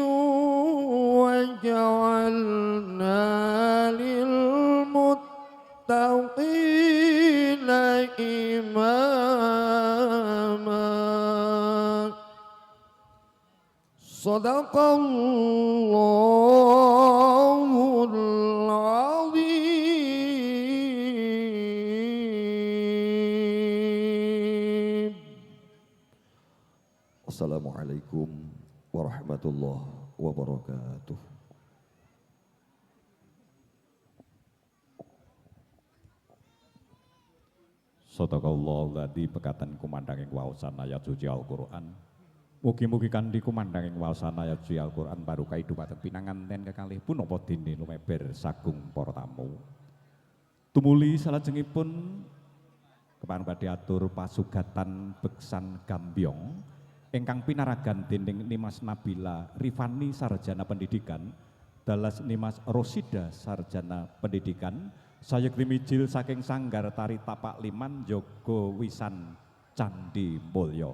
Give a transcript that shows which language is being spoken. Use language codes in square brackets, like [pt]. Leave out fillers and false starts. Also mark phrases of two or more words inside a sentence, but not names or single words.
[ar] واجعلنا للمتقين إماما صدق الله العظيم. السلام عليكم ورحمة الله وبركاته. صدق الله الذي [jv] pekatan kumandhanging waosan ayat suci Al-Qur'an. Mugi-mugi kanthi kumandhanging waosan ayat suci Al-Qur'an barokah dumateng pinanganten kekalih punapa dene lumeber sagung para tamu. Tumuli salajengipun kepareng badhe atur pasugatan beksan Gambyong ingkang pinaragan dening Nimas Nabila Rifani sarjana pendidikan, dalas Nimas Rosida sarjana pendidikan, saya krimijil saking Sanggar Tari Tapak Liman Jogo Wisan Candi Mulyo.